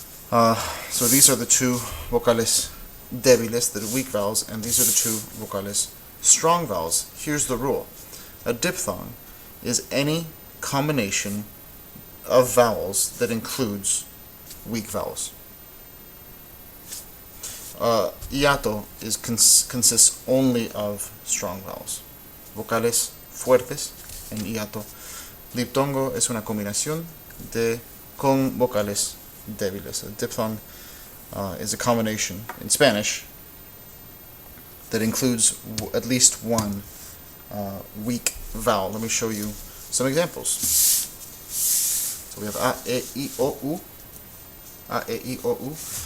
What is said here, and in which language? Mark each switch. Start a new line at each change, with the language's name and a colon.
English: So these are the two vocales débiles, the weak vowels, and these are the two vocales strong vowels. Here's the rule. A diphthong is any combination of vowels that includes weak vowels. Hiato consists only of strong vowels.
Spanish: Vocales fuertes en hiato. Diptongo es una combinación con vocales débiles.
English: A diphthong is a combination in Spanish that includes at least one weak vowel. Let me show you some examples. So we have A, E, I, O, U. A, E, I, O, U.